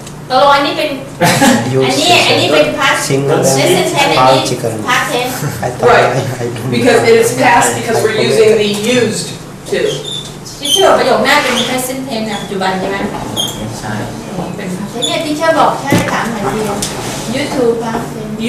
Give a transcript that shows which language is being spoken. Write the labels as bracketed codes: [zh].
[th] ตัวอันนี้เป็นอันนี้เป็นพาสเทนส์อันนี้พาสเทนส์ [en] right because it is past because we're using the used to [th] ที่เชื่อประโยคหน้าเป็น present tense ปัจจุบันใช่ไหม ใช่ เป็นเนี่ยที่เชื่อบอกใช่ถามหน่อยเดียว used to past tense